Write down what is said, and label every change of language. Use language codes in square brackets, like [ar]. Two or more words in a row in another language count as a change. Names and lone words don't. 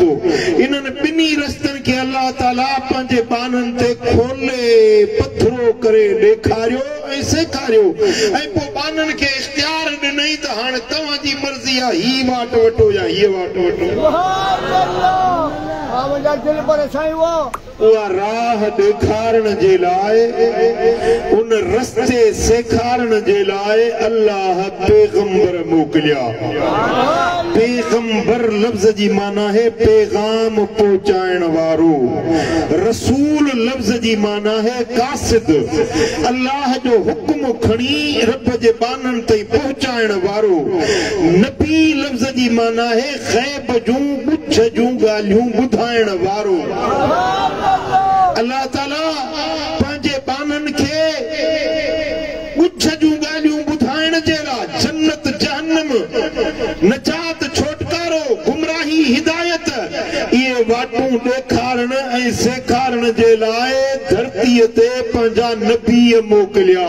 [sd] इन्हनि ॿिन्ही रस्तनि खे अल्लाह ताला पंहिंजे बाननि ते खोले पथरो करे ॾेखारियो ऐं सेखारियो ऐं पोइ बाननि खे इख्तियार ॾिनई त हाणे तव्हांजी मर्ज़ी आहे, ही वाट वठो या हीअ वाट वठो। उहा राह ॾेखारण जे लाइ उन रस्ते सेखारण जे लाइ अल्लाह पैगंबर मोकिलिया। पैगंबर लफ्ज जी माना है पैगाम पहुंचाइण वारो। रसूल लफ्ज जी माना है कासिद, अल्लाह जो हुक्म खणी रब जे बानन ताईं पहुंचाइण वारो। नबी लफ्ज जी माना है गैब जूं गुछ जूं ॻाल्हियूं ॿुधाइण वारो। अल्लाह ताला पंहिंजे बानन खे गुछ जूं ॻाल्हियूं ॿुधाइण जे लाइ जन्नत जहन्नम नजात छोटकारो गुमराही हिदायत इहे वाटूं ॾेखारण ऐं सेखारण जे लाइ धरतीअ ते पंहिंजा नबी मोकिलिया।